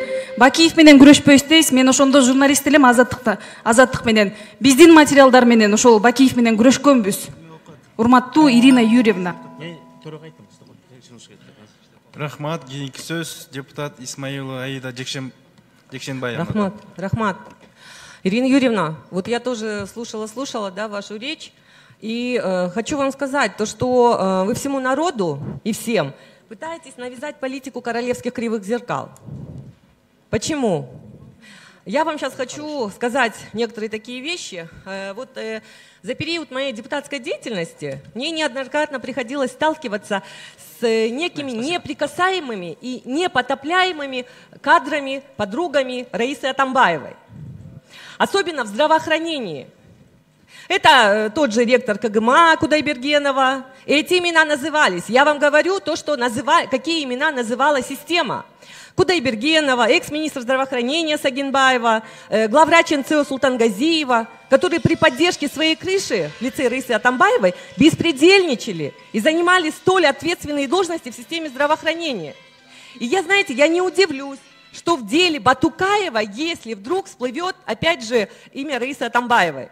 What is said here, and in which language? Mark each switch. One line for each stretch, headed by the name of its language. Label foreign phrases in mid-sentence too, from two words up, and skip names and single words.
Kyrgyz: Бакиев менен күрөшпөйсүз дейсиз. Мен ошондо журналист элем, азаттык менен. Биздин материалдар менен ошол Бакиев менен күрөшкөнбүз. Урматтуу Ирина Юрьевна. Рахмат, кийинки сөз депутат Исмаилова Аида Жекшенбаева. Рахмат.
Russian: Ирина Юрьевна, вот я тоже слушала, да, вашу речь. И хочу вам сказать, то, что вы всему народу и всем пытаетесь навязать политику королевских кривых зеркал. Почему? Я вам сейчас хочу сказать некоторые такие вещи. Вот за период моей депутатской деятельности мне неоднократно приходилось сталкиваться с некими неприкасаемыми и непотопляемыми кадрами, подругами Раисы Атамбаевой. Особенно в здравоохранении. Это тот же ректор КГМА Кудайбергенова. Эти имена назывались. Я вам говорю то, что какие имена называла система. Кудайбергенова, экс-министр здравоохранения Сагинбаева, главврач НЦО Султангазиева, которые при поддержке своей крыши в лице Раисы Атамбаевой беспредельничали и занимали столь ответственные должности в системе здравоохранения. И я не удивлюсь, что в деле Батукаева, если вдруг всплывет опять же имя Раисы Атамбаевой.